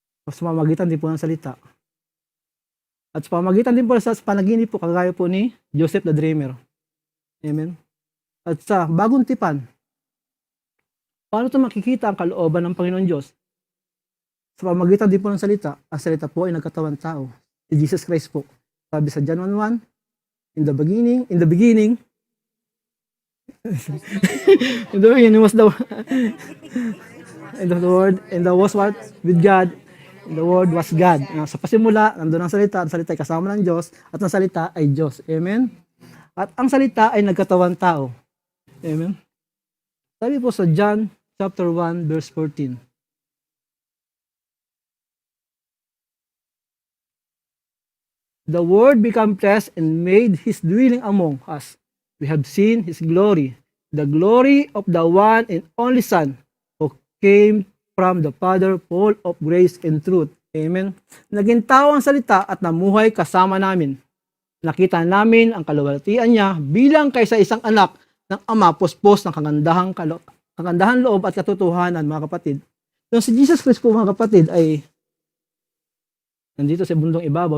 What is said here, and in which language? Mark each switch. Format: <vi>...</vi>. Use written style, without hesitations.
<tl>Sa pamamagitan din po ng salita. At sa pamamagitan din po sa panaginip po, kagaya po ni Joseph the Dreamer. Amen? At sa bagong tipan, Paano ito makikita ang kalooban ng Panginoon Diyos? Sa pamamagitan din po ng salita, ang salita po ay nagkatawang tao. Si Jesus Christ po. Sabi sa</tl> <en>John 1:1, in the beginning, in the beginning was the and the word, and the was what? With God, and the word was God.</en> <tl>Sa pasimula, nandun ang salita ay kasama ng Diyos, at ang salita ay Diyos. Amen? At ang salita ay nagkatawang tao. Amen? Sabi po sa John chapter 1, verse 14.</tl> <en>The Word became flesh and made His dwelling among us. We have seen His glory, the glory of the one and only Son, who came from the Father, full of grace and truth.</en> <tl>Amen. Naging tao ang salita at namuhay kasama namin. Nakita namin ang kaluwalhatian niya bilang kaysa isang anak ng Ama, puspos ng kagandahan loob at katotohanan, mga kapatid. Yung si Jesus Christ po, mga kapatid, ay nandito sa bundong ibabaw.</tl>